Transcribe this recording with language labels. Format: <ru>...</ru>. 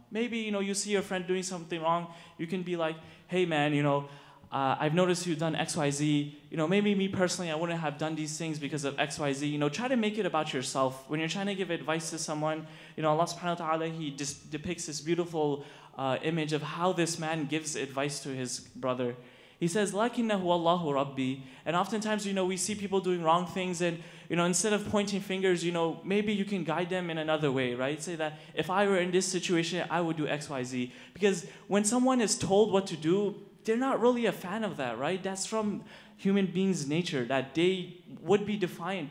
<en>Maybe, you see your friend doing something wrong. You can be like, hey, man, I've noticed you've done X, Y, Z. Maybe me personally, I wouldn't have done these things because of X, Y, Z. Try to make it about yourself. When you're trying to give advice to someone, Allah subhanahu wa ta'ala, He just depicts this beautiful image of how this man gives advice to his brother. He says,</en> <ar>لَكِنَّهُ اللَّهُ رَبِّي.</ar> <en>And oftentimes, we see people doing wrong things, and, instead of pointing fingers, maybe you can guide them in another way, right? Say that, if I were in this situation, I would do X, Y, Z. Because when someone is told what to do, they're not really a fan of that, right? That's from human beings' nature, that they would be defiant.</en>